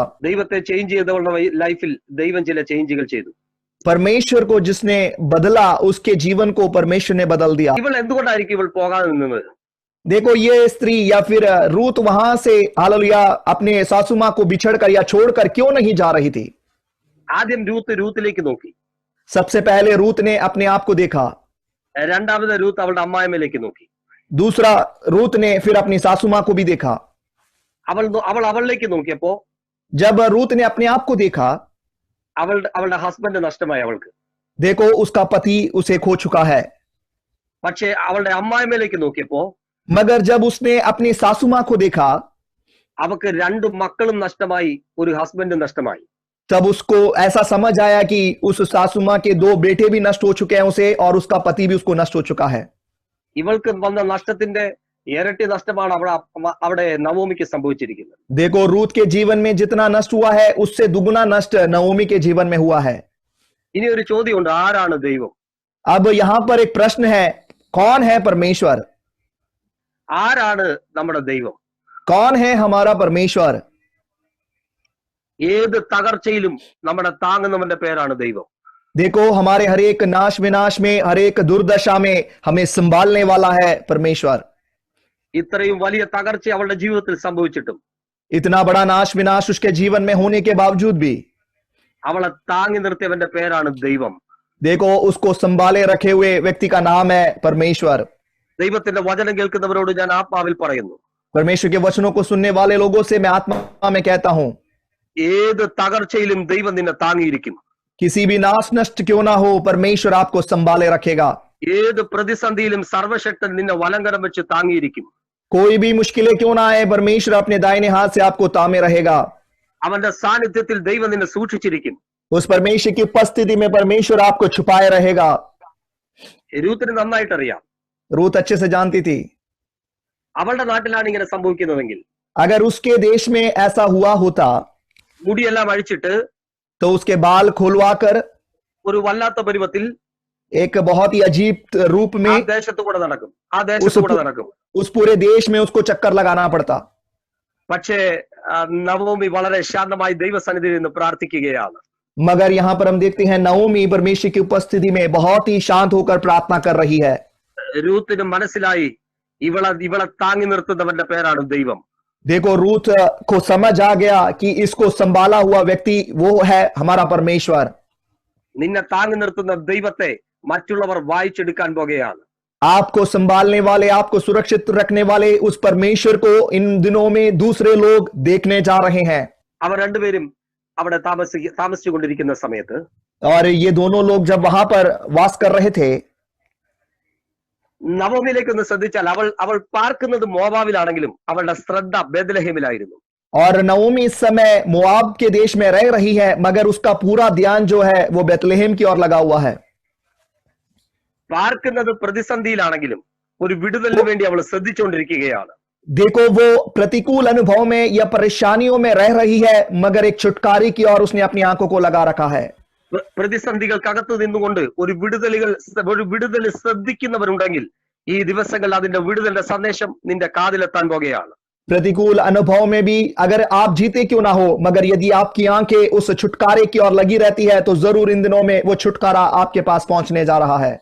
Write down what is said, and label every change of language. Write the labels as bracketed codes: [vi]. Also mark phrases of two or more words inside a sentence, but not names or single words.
[ml] ദൈവത്തെ ചേഞ്ച് ചെയ്തവളുടെ ലൈഫിൽ ദൈവം ചില ചേഞ്ചുകൾ ചെയ്തു. [hi] परमेश्वर को जिसने बदला उसके जीवन को परमेश्वर ने बदल दिया। [ml] ഇവൾ എന്തുകൊണ്ടായിരിക്കും ഇവൾ പോകാതെ നിന്നത്? [hi] देखो ये स्त्री या फिर रूत वहां से हालेलुया अपने सासू मां को बिछड़कर या छोड़कर क्यों नहीं जा रही थी? [ml] ആദ്യം രൂത്തിലേക്ക് നോക്കി. [hi] सबसे पहले रूत ने अपने आप को देखा। [ml] രണ്ടാമത് രൂത്ത് അവളുടെ അമ്മായിമ്മയിലേക്ക് നോക്കി. [hi] दूसरा रूत ने फिर अपनी सासू मां को भी देखा। [ml] അവളിലേക്ക് നോക്കിയപ്പോ [hi] जब रूत ने अपने आप को देखा, [ml] അവളുടെ ഹസ്ബൻഡ് നഷ്ടമായി അവൾക്ക്. [hi] देखो उसका पति उसे खो चुका है। [ml] പക്ഷേ അവളുടെ അമ്മായിമ്മയിലേക്ക് നോക്കിയപ്പോ [hi] मगर जब उसने अपनी सासू मां को देखा, [ml] അവൾക്ക് 2 മക്കളും നഷ്ടമായി, ഒരു ഹസ്ബൻഡും നഷ്ടമായി. [hi] तब उसको ऐसा समझ आया कि उस सासू मां के 2 बेटे भी नष्ट हो चुके हैं उसे, और उसका पति भी उसको नष्ट हो चुका है। [ml] ഇവൾക്ക് വന്ന നഷ്ടത്തിന്റെ ഇരട്ടി നഷ്ടമാണ് അവിടെ നവോമിക്ക് സംഭവിച്ചിരിക്കുന്നത്. [hi] देखो रूत के जीवन में जितना नष्ट हुआ है उससे दुगुना नष्ट नवोमी के जीवन में हुआ है। [ml] ഇനി ഒരു ചോദ്യമുണ്ട്, ആരാണ് ദൈവം? [hi] अब यहां पर एक प्रश्न है, कौन है परमेश्वर? [ml] ആരാണ് നമ്മുടെ ദൈവം? [hi] कौन है हमारा परमेश्वर? [ml] ഏത് തകർച്ചയിലും നമ്മുടെ താങ്ങുന്നവന്റെ പേരാണ് ദൈവം. [hi] देखो हमारे हर एक नाश विनाश में, हर एक दुर्दशा में हमें संभालने वाला है परमेश्वर। [ml] ഇത്രയും വലിയ തകർച്ച അവളുടെ ജീവിതത്തിൽ സംഭവിച്ചിട്ടും [hi] इतना बड़ा नाश विनाश उसके जीवन में होने के बावजूद भी [ml] അവളെ താങ്ങി നിർത്തിയവന്റെ പേരാണ് ദൈവം. [hi] देखो उसको संभाले रखे हुए व्यक्ति का नाम है परमेश्वर। [ml] ദൈവത്തിന്റെ വചനം കേൾക്കുന്നവരോട് ഞാൻ ആത്മാവിൽ പറയുന്നു, [hi] परमेश्वर के वचनों को सुनने वाले लोगों से मैं आत्मा में कहता हूं, [ml] ഏത് തകർച്ചയിലും ദൈവം നിന്നെ താങ്ങിയിരിക്കും. [hi] किसी भी नाश नष्ट क्यों ना हो, परमेश्वर आपको संभाले रखेगा। [ml] ഏത് പ്രതിസന്ധിയിലും സർവശക്തൻ നിന്നെ വലങ്കരം വെച്ച് താങ്ങിയിരിക്കും. [hi] कोई भी मुश्किलें क्यों ना आए, परमेश्वर अपने दाहिने हाथ से आपको थामे रहेगा। [ml] അവന്റെ സാന്നിധ്യത്തിൽ ദൈവം നിന്നെ സൂക്ഷിച്ചിരിക്കും. [hi] उस परमेश्वर की उपस्थिति में परमेश्वर आपको छुपाए रहेगा। [ml] രൂത്തിന് നന്നായിട്ടറിയാം, [hi] रूत अच्छे से जानती थी, [ml] അവളുടെ നാട്ടിലാണ് ഇങ്ങനെ സംഭവിക്കുന്നതെങ്കിൽ [hi] अगर उसके देश में ऐसा हुआ होता [ml] മുടിയെല്ലാം അഴിച്ചിട്ട് [hi] तो उसके बाल खुलवाकर [ml] ഒരു വല്ലാത്ത പരുവത്തിൽ [hi] एक बहुत ही अजीब रूप [ml] ആ [hi] में [ml] ദേശത്ത് കൂടെ നടക്കും, ആ ദേശത്ത് കൂടെ നടക്കും. [hi] उस पूरे देश में उसको चक्कर लगाना पड़ता। [ml] പക്ഷേ നവോമി വളരെ ശാന്തമായി ദൈവസന്നിധിയിൽ നിന്ന് പ്രാർത്ഥിക്കുകയാണ്. [hi] मगर यहाँ पर हम देखते हैं नवोमी परमेश्वर की उपस्थिति में बहुत ही शांत होकर प्रार्थना कर रही है। [ml] രൂത്തിന് മനസ്സിലായി ഇവളെ താങ്ങി നിർത്തുന്നവന്റെ പേരാണ് ദൈവം. [hi] देखो रूथ को समझ आ गया कि इसको संभाला हुआ व्यक्ति वो है हमारा परमेश्वर। [ml] നിന്നെ താങ്ങി നിർത്തുന്ന ദൈവത്തെ മറ്റുള്ളവർ വായിച്ചെടുക്കാൻ പോകുകയാണ്. [hi] आपको संभालने वाले, आपको सुरक्षित रखने वाले उस परमेश्वर को इन दिनों में दूसरे लोग देखने जा रहे हैं। [ml] അവർ രണ്ടുപേരും അവിടെ താമസിച്ചുകൊണ്ടിരിക്കുന്ന സമയത്ത് [hi] और ये दोनों लोग जब वहां पर वास कर रहे थे, [ml] നവോമിയിലേക്ക് ഒന്ന് ശ്രദ്ധിച്ചാൽ അവൾ പാർക്കുന്നത് മോവാബിലാണെങ്കിലും അവളുടെ ശ്രദ്ധ ബേത്ലഹേമിലായിരുന്നു. [hi] और नवोमी इस समय मोआब के देश में रह रही है, मगर उसका पूरा ध्यान जो है वो बेतलेहम की ओर लगा हुआ है। [ml] പാർക്കുന്നത് പ്രതിസന്ധിയിലാണെങ്കിലും ഒരു വിടുതലിന് വേണ്ടി അവൾ ശ്രദ്ധിച്ചുകൊണ്ടിരിക്കുകയാണ്. [hi] देखो वो प्रतिकूल अनुभव में या परेशानियों में रह रही है, मगर एक छुटकारे की ओर उसने अपनी आंखों को लगा रखा है। [ml] പ്രതിസന്ധികൾക്കകത്ത് നിന്നുകൊണ്ട് ഒരു വിടുതൽ ശ്രദ്ധിക്കുന്നവരുണ്ടെങ്കിൽ ഈ ദിവസങ്ങളിൽ അതിന്റെ വിടുതലിന്റെ സന്ദേശം നിന്റെ കാതിലെത്താൻ പോകുകയാണ്. [hi] प्रतिकूल अनुभव में भी अगर आप जीते क्यों ना हो, मगर यदि आपकी आंखें उस छुटकारे की ओर लगी रहती है तो जरूर इन दिनों में वो छुटकारा आपके पास पहुंचने जा रहा है।